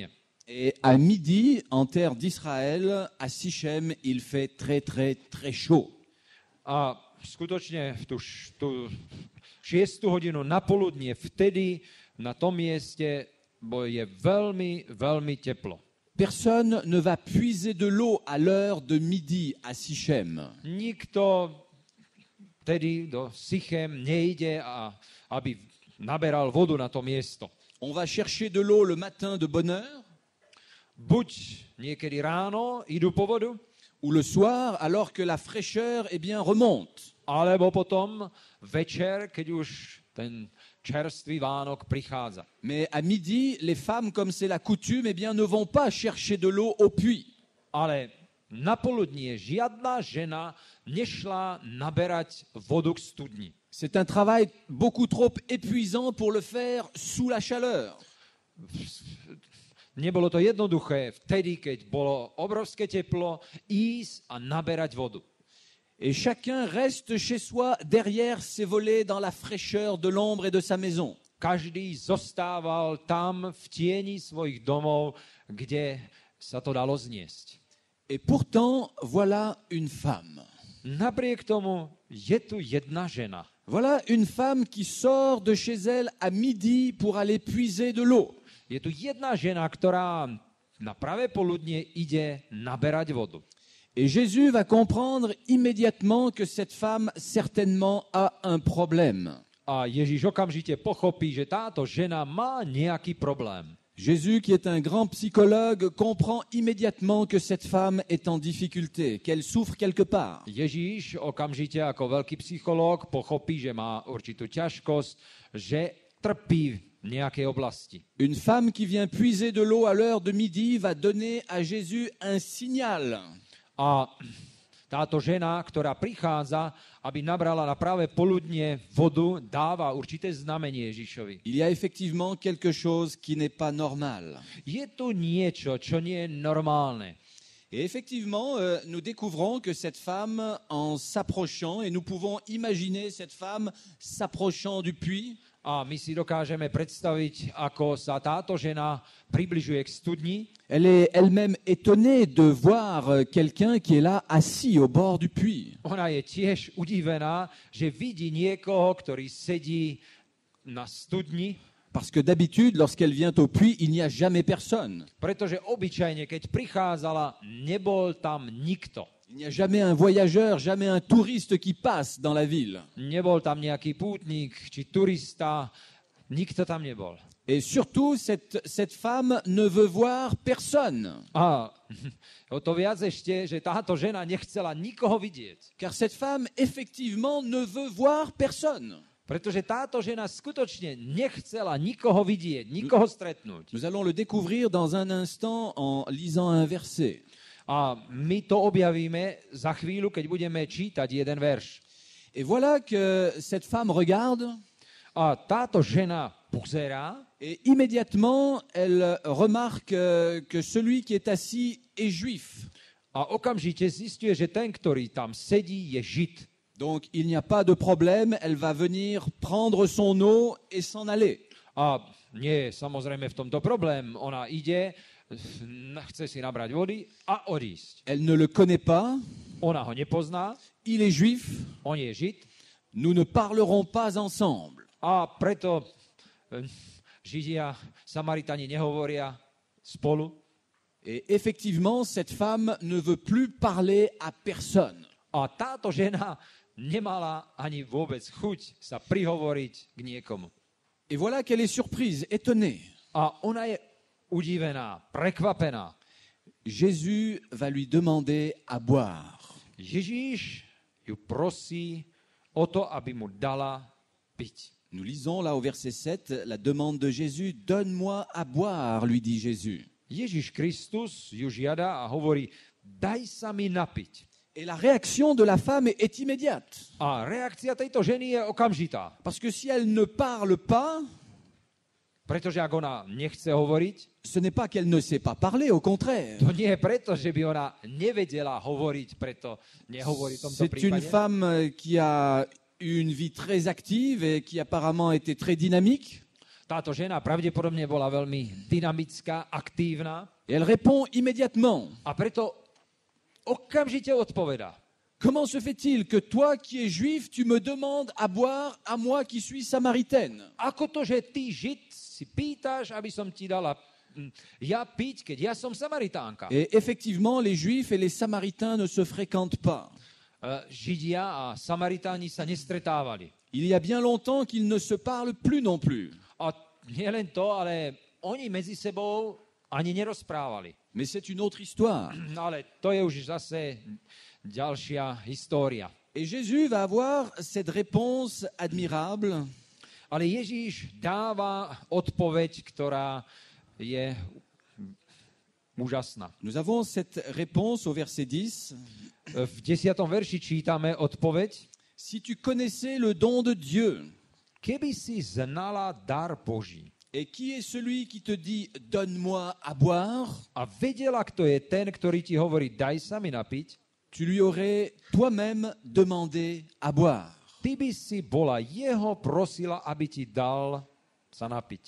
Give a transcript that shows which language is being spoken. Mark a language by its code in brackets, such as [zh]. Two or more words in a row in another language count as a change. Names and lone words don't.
[fr] Et à midi, en terre d'Israël, à Sichem, il fait très, très, très chaud. [sk] A skutočne v tú 6. hodinu na poludnie, vtedy na tom mieste je veľmi, veľmi teplo. [fr] Personne ne va puiser de l'eau à l'heure de midi à Sichem. [sk] Nikto tedy do Sichem nejde, aby naberal vodu na to miesto. [fr] On va chercher de l'eau le matin de bonne heure, [sk] Buď niekedy ráno idú po vodu, [fr] ou le soir, alors que la fraîcheur remonte. [sk] alebo potom večer, keď už ten čerstvý Vánok prichádza. [fr] Mais à midi, les femmes, comme c'est la coutume, ne vont pas chercher de l'eau au puits. [sk] Ale na poludnie žiadna žena nešla naberať vodu k studni. [fr] C'est un travail beaucoup trop épuisant pour le faire sous la chaleur. [sk] Nebolo to jednoduché vtedy, keď bolo obrovské teplo, ísť a naberať vodu. [fr] Et chacun reste chez soi derrière ses volets dans la fraîcheur de l'ombre et de sa maison. [sk] Každý zostával tam v tieni svojich domov, kde sa to dalo zniesť. [fr] Et pourtant, voilà une femme. [sk] Napriek tomu je tu jedna žena. [fr] Voilà une femme qui sort de chez elle à midi pour aller puiser de l'eau. [sk] Je tu jedna žena, ktorá na pravé poludnie ide naberať vodu. [fr] Et Jésus va comprendre immédiatement que cette femme certainement a un problème. [sk] A Ježíš okamžite pochopí, že táto žena má nejaký problém. [fr] Jésus, qui est un grand psychologue, comprend immédiatement que cette femme est en difficulté, qu'elle souffre quelque part. [sk] Ježíš okamžite ako veľký psychológ pochopí, že má určitú ťažkosť, že trpí nejakej oblasti. [fr] Une femme qui vient puiser de l'eau à l'heure de midi va donner à Jésus un signal. [sk] A táto žena, ktorá prichádza, aby nabrala na práve poludnie vodu, dáva určité znamenie Ježišovi. [fr] Il y a effectivement quelque chose qui n'est pas normal. [sk] Je tu niečo, čo nie je normálne. [fr] Et effectivement, nous découvrons que cette femme, en s'approchant, et nous pouvons imaginer cette femme s'approchant du puits, [sk] A my si dokážeme predstaviť, ako sa táto žena približuje k studni. [fr] elle est elle-même étonnée de voir quelqu'un qui est là assis au bord du puits. [sk] Ona je tiež udivená, že vidí niekoho, ktorý sedí na studni, [fr] Parce que d'habitude, lorsqu'elle vient au puits, il n'y a jamais personne. [sk] pretože obyčajne, keď prichádzala, nebol tam nikto. [fr] Il n'y a jamais un voyageur, jamais un touriste qui passe dans la ville. [sk] Nebol tam nejaký pútnik či turista, nikto tam nebol. [fr] Et surtout, cette femme ne veut voir personne. [sk] A o to viac ešte, že táto žena nechcela nikoho vidieť. [fr] Car cette femme, effectivement, ne veut voir personne. [sk] Pretože táto žena skutočne nechcela nikoho vidieť, nikoho stretnúť. [fr] Nous allons le découvrir dans un instant en lisant un verset. [sk] A my to objavíme za chvíľu, keď budeme čítať jeden verš. [fr] Et voilà que cette femme regarde [sk] A táto žena pozerá [fr] et immédiatement, elle remarque que celui qui est assis est juif. [sk] a okamžite zisťuje, že ten, ktorý tam sedí, je Žid. [fr] Donc, il n'y a pas de problème, elle va venir prendre son eau et s'en aller. [sk] A nie je samozrejme v tomto problém. Ona ide, chce si nabrať vody a odísť. [fr] Elle ne le connaît pas, [sk] Ona ho nepozná, [fr] il est juif, [sk] on je Žid [fr] nous ne parlerons pas ensemble. [sk] a preto Židia, Samaritani nehovoria spolu. [fr] Et effectivement, cette femme ne veut plus parler à personne. [sk] A táto žena nemala ani vôbec chuť sa prihovoriť k niekomu. [fr] Et voilà qu'elle est surprise, étonnée. [sk] A ona je udivená, prekvapená. [fr] Jésus va lui demander à boire. [sk] Ježíš ju prosí o to, aby mu dala piť. [fr] Nous lisons là au verset 7 la demande de Jésus. Donne-moi à boire, lui dit Jésus. [sk] Ježiš Kristus ju žiada a hovorí, daj sa mi napiť. [fr] Et la réaction de la femme est immédiate. [sk] A reakcia tejto ženy je okamžitá. [fr] Parce que si elle ne parle pas, [sk] Pretože ak ona nechce hovoriť, [fr] ce n'est pas qu'elle ne sait pas parler, au contraire. [sk] to nie je preto, že by ona nevedela hovoriť, preto nehovorí v tomto [fr] C'est une [sk] prípade. [fr] femme qui a eu une vie très active et qui apparemment était très dynamique. [sk] Táto žena pravdepodobne bola veľmi dynamická, aktívna [fr] Et elle répond immédiatement. [sk] a preto okamžite odpovedá. [fr] Comment se fait-il que toi qui es juif, tu me demandes à boire à moi qui suis samaritaine? [sk] Ako to, že ty, Žid, si pýtaš, aby som ti dala ja piť, keď ja som Samaritánka? [fr] Et effectivement, les juifs et les samaritains ne se fréquentent pas. [sk] Židia a Samaritáni sa nestretávali. [fr] Il y a bien longtemps qu'ils ne se parlent plus non plus. [sk] A nielen to, ale oni medzi sebou ani nerozprávali. [fr] Mais c'est une autre histoire. [sk] Ale to je už zase ďalšia história. [fr] Et Jésus va avoir cette réponse admirable. [sk] Ale Ježíš dáva odpoveď, ktorá je úžasná. [fr] Nous avons cette réponse au verset 10. [sk] V 10. verši čítame odpoveď. [fr] Si tu connaissais le don de Dieu, [sk] Keby si znala dar Boží [fr] et qui est celui qui te dit « donne-moi à boire », [sk] a vedela, kto je ten, ktorý ti hovorí, daj sa mi napiť, [fr] tu lui aurais toi-même demandé à boire. [sk] ty by si bola jeho prosila, aby ti dal sa napiť.